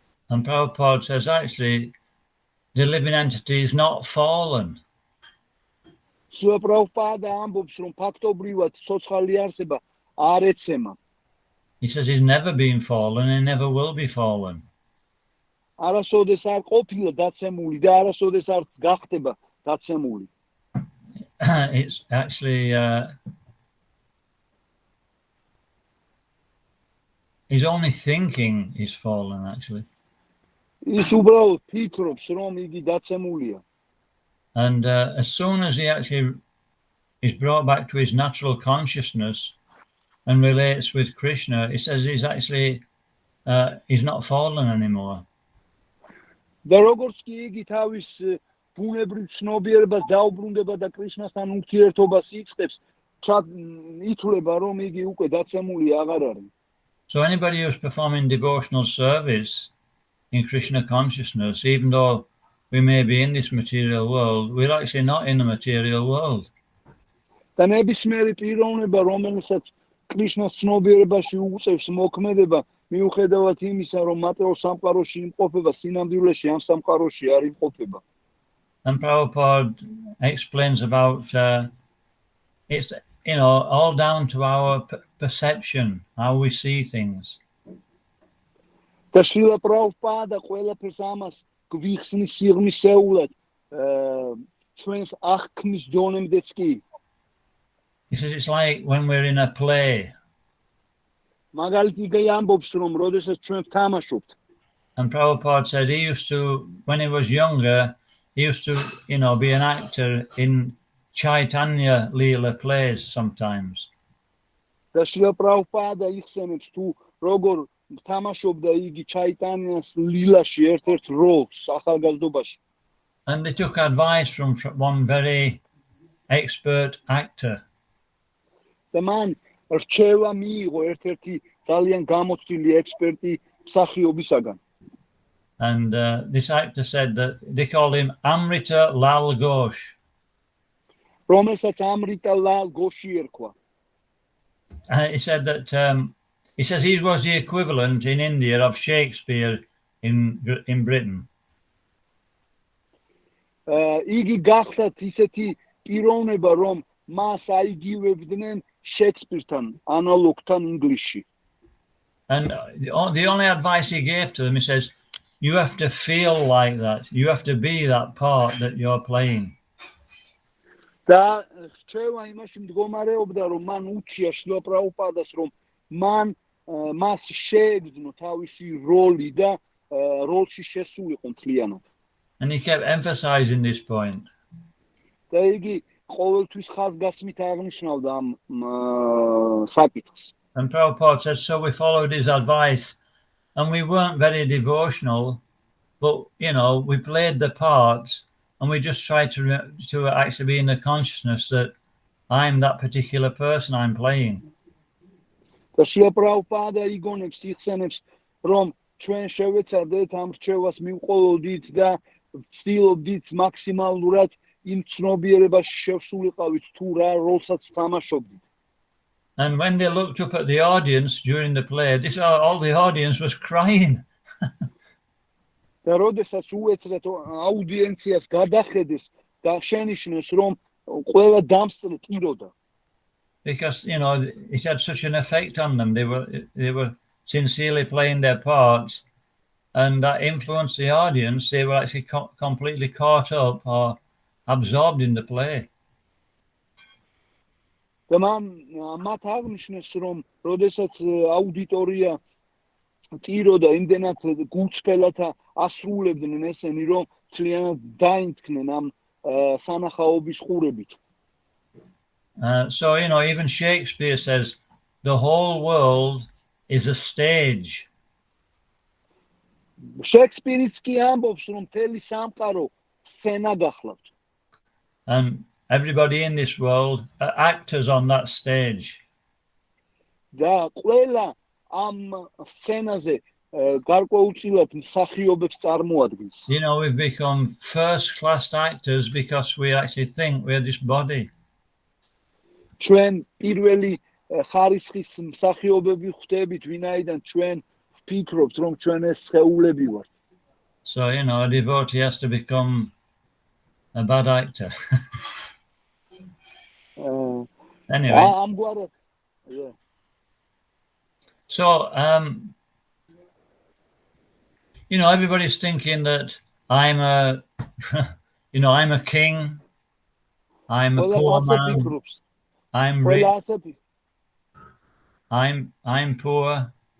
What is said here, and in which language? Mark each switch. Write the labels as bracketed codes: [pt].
[en] And Prabhupada says actually the living entity is not fallen. [ka] Srila Prabhupada ამბობს რომ ფაქტობრივად ცოცხალი არსება არ ეცემა. [en] He says he's never been fallen and never will be fallen. [ka] არასოდეს არ ყოფილა დაცემული და არასოდეს არ გახდება დაცემული. [en] It's actually his only thinking is fallen actually. [ka] ის უბრალოდ ფიქრობს რომ იგი დაცემულია. [en] And as soon as he actually is brought back to his natural consciousness and relates with Krishna, he says he's actually he's not fallen anymore. [ka] და როგორც კი იგი თავის ბუნებრივ ცნობიერებას დაუბრუნდება და კრიშნასთან ურთიერთობას იწყებს, ითვლება რომ იგი უკვე დაცემული აღარ არის. [en] So anybody who's performing devotional service in Krishna consciousness, even though we may be in this material world, we're actually not in the material world. [ka] და ნებისმიერი პიროვნება, რომელსაც კრიშნას ცნობიერებაში უწევს მოქმედება, მიუხედავად იმისა, რომ მატერიალურ სამყაროში იმყოფება, სინამდვილეში ამ სამყაროში არ იმყოფება. [en] And Prabhupada explains about it's, you know, all down to our perception, how we see things. [ka] და შრილა პრაბჰუპადა ყველაფერს ამას გვიხსნის სიღრმისეულად ჩვენს აღქმის დონემდეც კი. [en] He says it's like when we're in a play. [ka] მაგალითი ამბობს რომ როდესაც ჩვენ ვთამაშობთ. [en] And Prabhupada said he used to, when he was younger, he used to, you know, be an actor in Chaitanya Leela plays sometimes. [ka] და შრილა პრაბჰუპადა იხსენებს თუ როგორ თამაშობდა იგი ჩაიტანიას ლილაში ერთ-ერთ როლს ახალგაზრდობაში. [en] And they took advice from one very expert actor. [ka] და მან რჩევა მიიღო ერთ-ერთი ძალიან გამოცდილი ექსპერტი მსახიობისაგან. [en] And this actor said that they called him Amrita Lal Ghosh. [ka] რომელსაც ამრიტა ლალ გოში ერქვა. [en] He said that he says he was the equivalent in India of Shakespeare in Britain. [ka] იგი გახსათ ისეთი პიროვნება რომ მას აიგივებდნენ შექსპირთან ანალოგთან ინგლისში. [en] And the only advice he gave to them, he says, you have to feel like that. You have to be that part that you're playing. [ka] და რჩევა იმაში მდგომარეობდა რომ მან უჩია შლო პრაუპადას რომ მან მას შეეგრძნო თავისი როლი და როლში შესულიყო მთლიანად. [en] And he kept emphasizing this point. [ka] და იგი ყოველთვის ხაზგასმით აღნიშნავდა ამ საკითხს. [en] And Prabhupada says, so we followed his advice, and we weren't very devotional, but, you know, we played the parts, and we just tried to actually be in the consciousness that I'm that particular person I'm playing. [ka] და შილა პრაბჰუპადა იგონებს იხსენებს, რომ ჩვენ შევეცადეთ ამ რჩევას მივყოლოდით და ვცდილობდით მაქსიმალურად იმ ცნობიერებას შევსულიყავით თუ რა როლსაც თამაშობდით. [en] And when they looked up at the audience during the play, all the audience was crying. [ka] და როდესაც უეცრად აუდიენციას გადახედეს და შენიშნეს რომ ყველა დამსწრე ტიროდა. [en] Because, you know, it had such an effect on them. They were sincerely playing their parts, and that influenced the audience. They were actually completely caught up or absorbed in the play. [ka] და მათ აღნიშნეს რომ როდესაც აუდიტორია ტიროდა იმდენად გულწრფელად ასრულებდნენ ესენი რომ ძალიან დაინთქნენ ამ სანახაობის ყურებით. [en] So, you know, even Shakespeare says the whole world is a stage. [ka] Shakespeare-იც კი ამბობს რომ მთელი სამყარო სცენა გახლავთ. [en] And everybody in this world are actors on that stage. [ka] და ყველა ამ სცენაზე გარკვეულწილად მსახიობებს წარმოადგენს. [en] You know, we've become first-class actors because we actually think we're this body. [ka] ჩვენ პირველი ხარისხის მსახიობები ხდებით, ვინაიდან ჩვენ ვფიქრობთ, რომ ჩვენ ეს სხეულები ვართ. [en] So, you know, a devotee has to become a bad actor. Anyway. Yeah. So, you know, everybody's thinking that I'm a, you know, I'm a king, I'm a poor man, I'm rich, I'm poor.